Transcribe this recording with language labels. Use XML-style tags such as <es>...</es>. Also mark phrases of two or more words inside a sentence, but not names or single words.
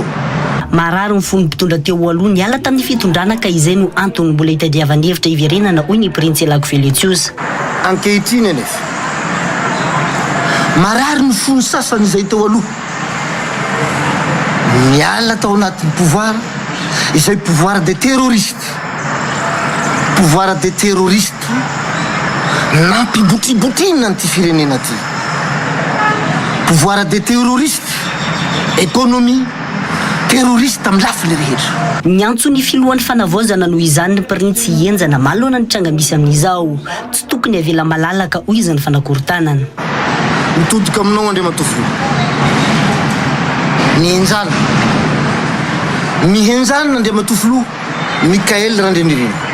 <mg>Marary ny fomba mpitondra teo aloha niala tamin'ny fitondrana ka izay no antony mbola hitadiavany hevitra iverenana hoy ny Printsy Elakovelo Etsiusy. Ankehitriny anefa marary ny fony sasany izay teo aloha miala tao anatin'ny pouvoir izay</mg> <fr>pouvoir des terroristes. Pouvoir des terroristes</fr> <mg>nampibotribotrina ty firenena ty.</mg> <fr>Pouvoir des terroristes, économie terroriste</fr> <mg>amin'ny lafiny rehetra. Ny antsony filohan'ny fanavaozana noho izany ny Printsy Enjana malohana ny tranga misy amin'izao tsy tokony avela malalaka hoy izy ny fanakorontanana. Mitodika aminao Andriamatofilo. Mihenjana Andriamatofilo Mikael Randrinirina.</mg>